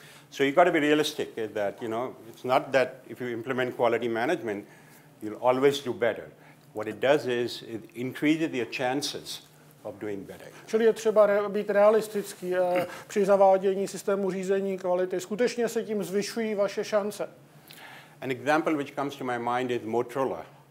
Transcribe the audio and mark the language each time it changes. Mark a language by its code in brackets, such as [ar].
[en] So you got to be realistic that, you know, it's not that if you implement quality management, you'll always do better. What it does is it increases your chances of doing better. [cs] Čili je třeba být realistický při zavádění systému řízení kvality. Skutečně se tím zvyšují vaše šance. [en] An example which comes to my mind is Motorola.